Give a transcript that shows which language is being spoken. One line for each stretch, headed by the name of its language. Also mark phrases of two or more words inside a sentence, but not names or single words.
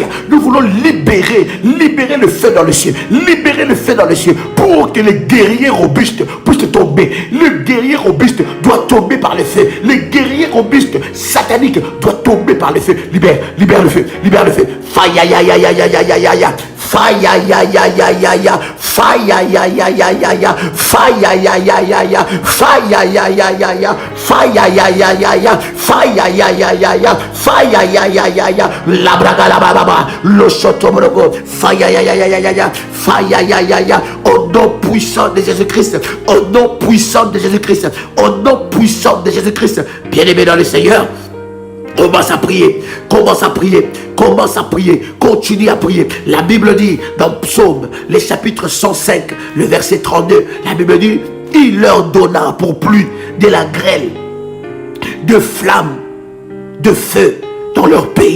French: Nous voulons libérer le feu dans le ciel. Libérer le feu dans le ciel pour que les guerriers robustes puissent tomber. Le guerrier robuste doit tomber par le feu. Les guerriers robustes sataniques doivent tomber par le feu. Libère le feu. Libère le feu. Fire ya ya ya ya ya ya ya ya. Fire ya ya ya ya ya. Fire ya ya ya ya ya. Fire ya ya ya ya. Fire ya ya ya ya. Fire ya ya ya ya. Fire ya ya ya ya. Fire ya ya ya ya. La braga la baba. Le chotomrogo. Fire ya ya ya ya ya. Fire ya ya ya. Au nom puissant de Jésus-Christ. Au nom puissant de Jésus-Christ. Au nom puissant de Jésus-Christ. Bien-aimé dans le Seigneur. Commence à prier, commence à prier, commence à prier, continue à prier. La Bible dit dans Psaume, le chapitre 105, le verset 32, la Bible dit, il leur donna pour pluie de la grêle, de flammes, de feu dans leur pays.